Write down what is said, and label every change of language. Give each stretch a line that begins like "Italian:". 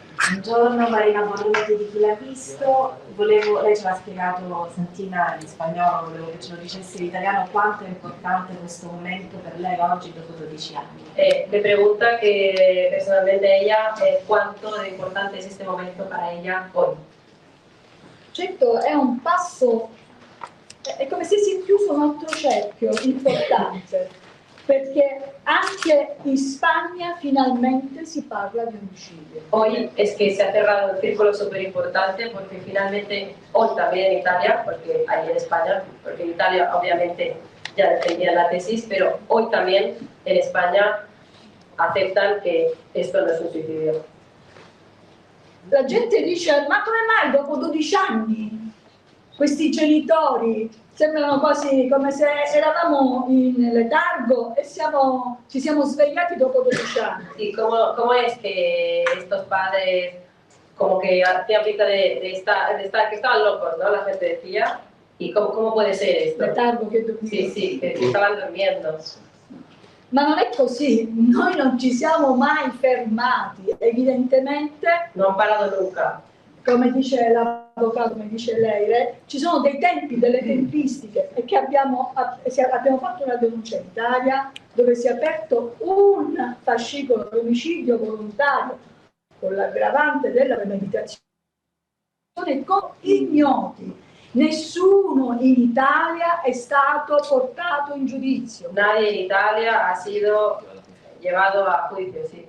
Italian: Buongiorno, Marina Borrometti di Chi l'ha visto. Lei ce l'ha spiegato Santina in spagnolo, volevo che ce lo dicesse in italiano quanto è importante questo momento per lei oggi dopo 12 anni.
Spanish: Le pregunta que personalmente ella cuánto de importante es este momento para ella hoy.
Italian: Certo, è un passo, è come se si chiuso un altro cerchio importante, perché anche in Spagna finalmente si parla di omicidio.
Spanish: Hoy es que se ha cerrado un círculo súper importante porque finalmente, hoy también en Italia, porque ahí en España, porque en Italia obviamente ya defendían la tesis, pero hoy también en España aceptan que esto no es un suicidio.
Italian: La gente dice, ma come mai dopo 12 anni questi genitori sembrano quasi come se eravamo in letargo e ci siamo svegliati dopo 12 anni.
Spanish: Sí, ¿cómo es que estos padres como que tenían pinta de estar que estaban locos, ¿no? La gente decía. ¿Y cómo puede ser esto?
Italian: Letargo che dormiva.
Spanish: Sí, que estaban durmiendo.
Italian: Ma non è così, noi non ci siamo mai fermati, evidentemente. Non parlato
Spanish: nunca.
Italian: Come dice l'avvocato, come dice lei, ci sono dei tempi, delle tempistiche, e che abbiamo fatto una denuncia in Italia dove si è aperto un fascicolo di omicidio volontario con l'aggravante della premeditazione con ignoti. Nessuno in Italia è stato portato in giudizio.
Spanish: Nadie in Italia ha sido llevado a juicio, sí.